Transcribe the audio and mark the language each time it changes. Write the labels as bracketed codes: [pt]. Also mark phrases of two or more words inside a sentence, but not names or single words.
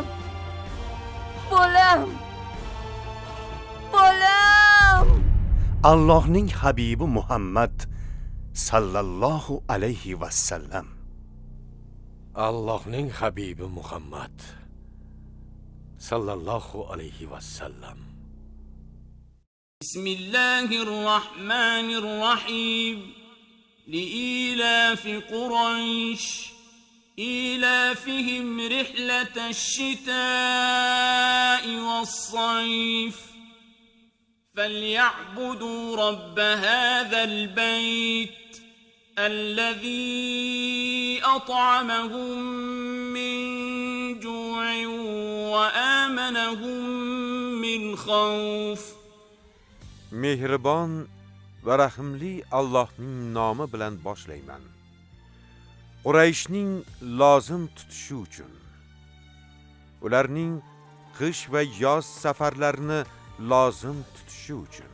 [uz] Bolam. Bolam. Allohning habibi Muhammad [ar] صلى الله عليه وسلم. [uz] Allohning habibi Muhammad [ar] صلى الله عليه وسلم. بسم الله الرحمن الرحيم لإيلاف قريش إيلافهم رحلة الشتاء والصيف فليعبدوا رب هذا البيت الذي أطعمهم من جوع وآمنهم من خوف [uz] Mehribon va rahimli Allohning nomi bilan boshlayman. Qurayshning lozim tutishi uchun, ularning qish va yoz safarlarini lozim tutishi uchun.